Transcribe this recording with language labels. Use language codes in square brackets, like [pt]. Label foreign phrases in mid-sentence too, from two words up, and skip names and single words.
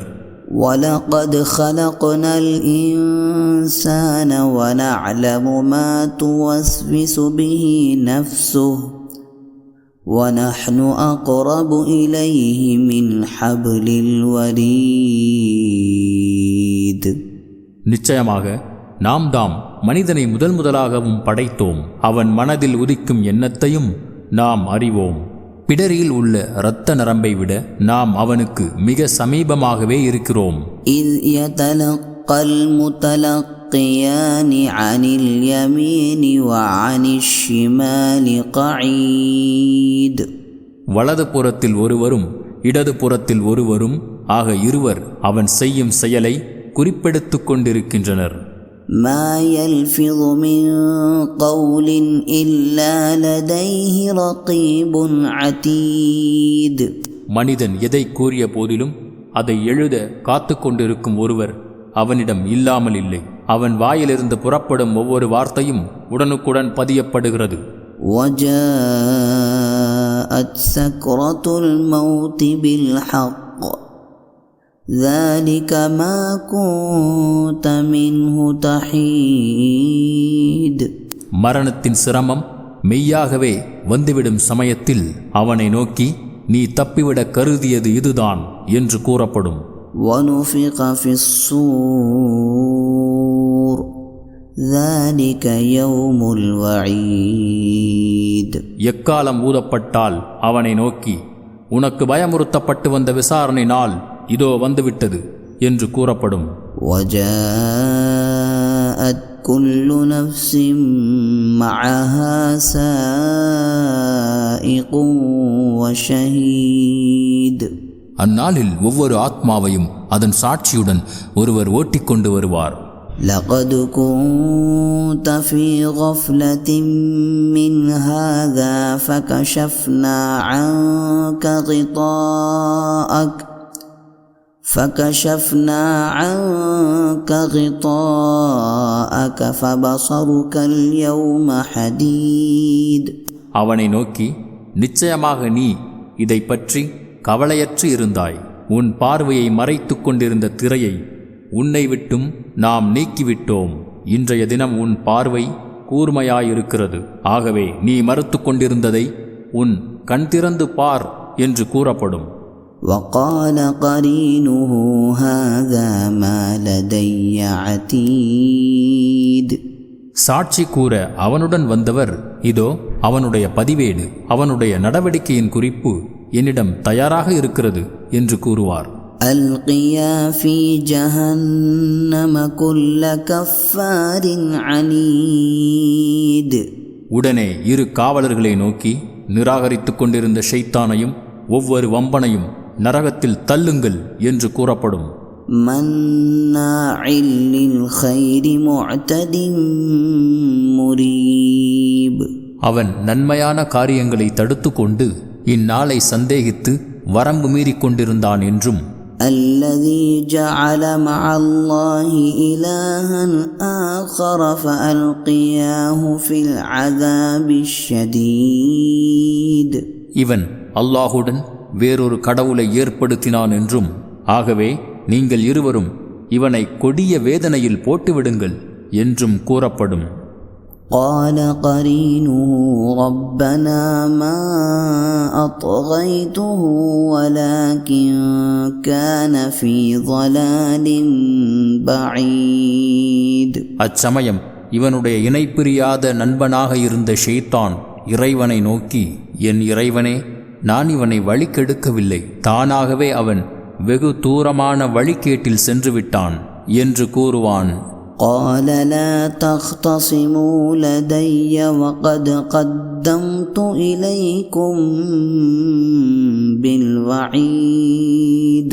[ar] وَلَقَدْ خَلَقْنَا الْإِنسَانَ وَنَعْلَمُ مَا تُوَسْوِسُ بِهِ نَفْسُهُ وَنَحْنُ أَقْرَبُ إِلَيْهِ مِنْ حَبْلِ الْوَرِيدِ. [ta] நிச்சயமாக நாம் தாம் மனிதனை முதலாகவும் படைத்தோம். அவன் மனதில் உதிக்கும் எண்ணத்தையும் நாம் அறிவோம். பிடரியில் உள்ள இரத்த நரம்பை விட நாம் அவனுக்கு மிக சமீபமாகவே இருக்கிறோம். [ar] إِذْ يَتَلَقَّى الْمُتَلَقِّيَانِ عَنِ الْيَمِينِ وَعَنِ الشِّمَالِ قَعِيدٌ. [ta] வலது புறத்தில் ஒருவரும் இடது புறத்தில் ஒருவரும் ஆக இருவர் அவன் செய்யும் செயலை குறிப்பெடுத்துக் கொண்டிருக்கின்றனர். [ar] ما يلفظ من قول إلا لديه رقيب عتيد. [ta] மனிதன் எதை கூறிய போதிலும் அதை எழுத காத்து கொண்டிருக்கும் ஒருவர் அவனிடம் இல்லாமல் இல்லை. அவன் வாயிலிருந்து புறப்படும் ஒவ்வொரு வார்த்தையும் உடனுக்குடன் பதியப்படுகிறது. [ar] وجاءت سكرة الموت بالحق ذلك ما كنت منه تحيد. [ta] மரணத்தின் சிரமம் மெய்யாகவே வந்துவிடும் சமயத்தில் அவனை நோக்கி நீ தப்பிவிட கருதியது இதுதான் என்று கூறப்படும். [ar] ونفخ في الصور ذلك يوم الوعيد. [ta] எக்காலம் ஊதப்பட்டால் அவனை நோக்கி உனக்கு பயமுறுத்தப்பட்டு வந்த விசாரணை நாள் இதோ வந்துவிட்டது என்று கூறப்படும். [ar] وجاءت كل نفس معها سائق وشهيد. [ta] அந்நாளில் ஒவ்வொரு ஆத்மாவையும் அதன் சாட்சியுடன் ஒருவர் ஓட்டிக்கொண்டு வருவார். [ar] لقد كنت في غفلة من هذا فكشفنا عنك غطاءك فبصرك اليوم حديد. [ta] அவனை நோக்கி நிச்சயமாக நீ இதை பற்றி கவலையற்று இருந்தாய். உன் பார்வையை மறைத்து கொண்டிருந்த திரையை உன்னை விட்டும் நாம் நீக்கிவிட்டோம். இன்றைய தினம் உன் பார்வை கூர்மையாயிருக்கிறது. ஆகவே நீ மறுத்து கொண்டிருந்ததை உன் கண் திறந்து பார் என்று கூறப்படும். [ar] وقال قرينه هذا ما لدي عتيد. [ta] சாட்சி கூற அவனுடன் வந்தவர் இதோ அவனுடைய பதிவேடு, அவனுடைய நடவடிக்கையின் குறிப்பு என்னிடம் தயாராக இருக்கிறது என்று கூறுவார். [ar] ألقيا في جهنم كل كفار عنيد. [ta] உடனே இரு காவலர்களை நோக்கி நிராகரித்துக் கொண்டிருந்த ஷைத்தானையும் ஒவ்வொரு வம்பனையும் நரகத்தில் தள்ளுங்கள் என்று கூறப்படும். [ar] مناع للخير معتد مريب. [ta] அவன் நன்மையான காரியங்களை தடுத்து கொண்டு இந்நாளை சந்தேகித்து வரம்பு மீறிக் கொண்டிருந்தான் என்றும், [ar] الذي جعل مع الله إلها آخر فألقياه في العذاب الشديد. [ta] இவன் அல்லாஹுடன் வேறொரு கடவுளை ஏற்படுத்தினான் என்றும், ஆகவே நீங்கள் இருவரும் இவனை கொடிய வேதனையில் போட்டுவிடுங்கள் என்றும் கூறப்படும். [ar] قال قرينه ربنا ما أطغيته ولكن كان في ضلال بعيد. [ta] அச்சமயம் இவனுடைய இணைப்பிரியாத நண்பனாக இருந்த ஷைத்தான் இறைவனை நோக்கி, என் இறைவனே, நான் இவனை வழிகெடுக்கவில்லை, தானாகவே அவன் வெகு தூரமான வழிகேட்டில் சென்று விட்டான் என்று கூறுவான். [ar] قال لا تختصموا لدي وقد قدمت إليكم بالوعيد.